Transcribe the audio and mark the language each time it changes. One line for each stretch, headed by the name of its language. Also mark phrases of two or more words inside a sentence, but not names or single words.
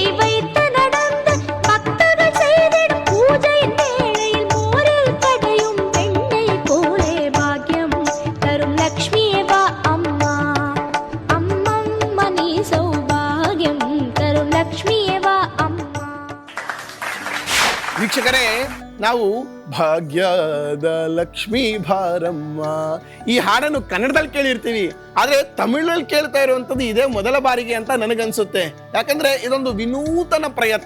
Tamil: வைத்து நடந்து பக்தர்கள் செய்திடும் பூஜையின் வேளையில் மோரில் கடையும் வெண்ணெய் போலே பாக்யம் தரும் லக்ஷ்மியே வா அம்மா அம்மம்மனி சௌபாகியம் தரும் லக்ஷ்மியே வா ಅಮ್ಮ.
Kannada: ವೀಕ್ಷಕರೇ, ನಾವು ಭಾಗ್ಯದ ಲಕ್ಷ್ಮೀ ಭಾರಮ್ಮ ಈ ಹಾಡನ್ನು ಕನ್ನಡದಲ್ಲಿ ಕೇಳಿರ್ತೀವಿ, ಆದರೆ ತಮಿಳಲ್ಲಿ ಕೇಳ್ತಾ ಇರುವಂಥದ್ದು ಇದೇ ಮೊದಲ ಬಾರಿಗೆ ಅಂತ ನನಗನ್ಸುತ್ತೆ. ಯಾಕಂದ್ರೆ ಇದೊಂದು ವಿನೂತನ ಪ್ರಯತ್ನ.